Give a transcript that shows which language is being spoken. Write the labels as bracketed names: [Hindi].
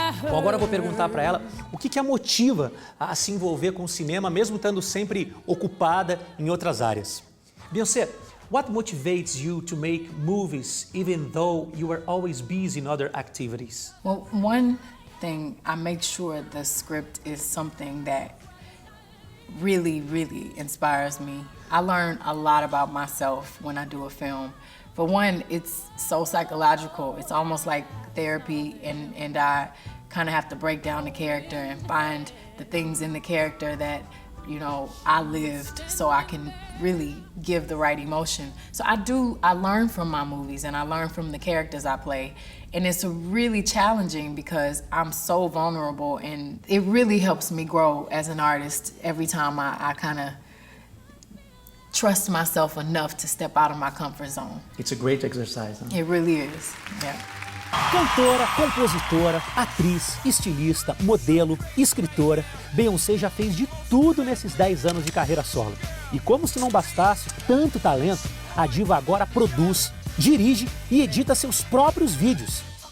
[Portuguese] Bom, agora eu vou perguntar para ela o que a motiva a se envolver com o cinema, mesmo estando sempre ocupada em outras áreas. [English] Beyoncé, what motivates you to make movies even though you are always busy in other activities? Well, one thing, I make sure the script is something that really, really inspires me. I learn a lot about myself when I do a film. For one, it's so psychological. It's almost like therapy, and I kind of have to break down the character and find the things in the character that, you know, I lived so I can really give the right emotion. So I learn from my movies and I learn from the characters I play. And it's really challenging because I'm so vulnerable and it really helps me grow as an artist every time I kind of trust myself enough to step out of my comfort zone. It's a great exercise. Huh? It really is, yeah. [Portuguese] Cantora, compositora, atriz, estilista, modelo, escritora, Beyoncé já fez de tudo nesses 10 anos de carreira solo. E como se não bastasse tanto talento, a diva agora produz, dirige e edita seus próprios vídeos.